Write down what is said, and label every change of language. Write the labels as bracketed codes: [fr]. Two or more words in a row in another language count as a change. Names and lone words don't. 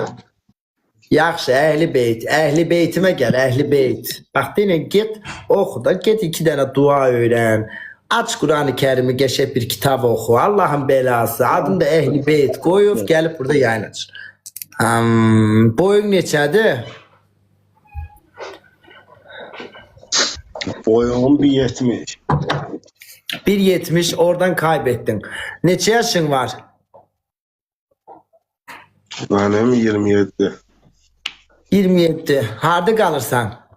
[az] Yaxşı ehli beyt. [tr] Ehli beytime gel ehli beyt. Bak denen git oku da git 2 tane dua öğren. Aç Kur'an-ı Kerim'i geçip bir kitap oku. Allah'ın belası. Adını da ehli beyt koyup gelip burada yayın aç. [az] Boyun neçədir? Boyum 1.70. 1.70 [tr] oradan kaybettin. [az] Neçə yaşın var? Mənim 27. 27. Harda qalırsan?